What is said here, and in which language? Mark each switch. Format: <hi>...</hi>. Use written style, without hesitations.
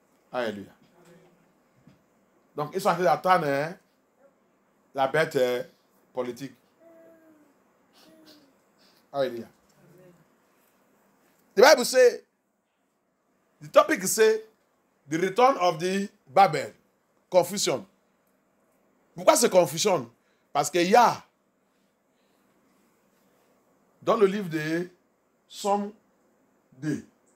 <fr>Alléluia. Donc, ils sont en train d'attendre la bête politique.</fr> <en>Hallelujah. The Bible says, the topic say, the return of the Babel. Confusion.</en> <fr>Pourquoi c'est confusion? Parce qu'il y a, dans le livre de Somme 2.</fr>